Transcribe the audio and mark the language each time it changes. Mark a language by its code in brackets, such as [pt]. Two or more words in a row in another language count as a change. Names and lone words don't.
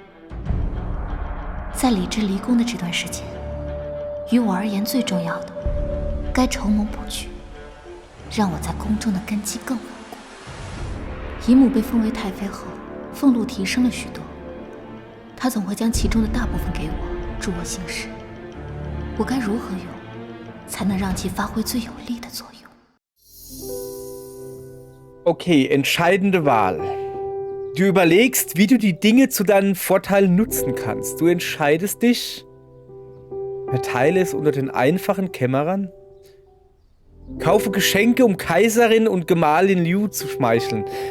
[zh] 在李治离宫的这段时间，于我而言最重要的，该筹谋布局，让我在宫中的根基更稳固。姨母被封为太妃后，俸禄提升了许多，她总会将其中的大部分给我，助我行事。我该如何用，才能让其发挥最有力的作用？ [de] Okay, entscheidende Wahl. Du überlegst, wie du die Dinge zu deinem Vorteil nutzen kannst. Du entscheidest dich. Verteile es unter den einfachen Kämmerern. Kaufe Geschenke, um Kaiserin und Gemahlin Liu zu schmeicheln.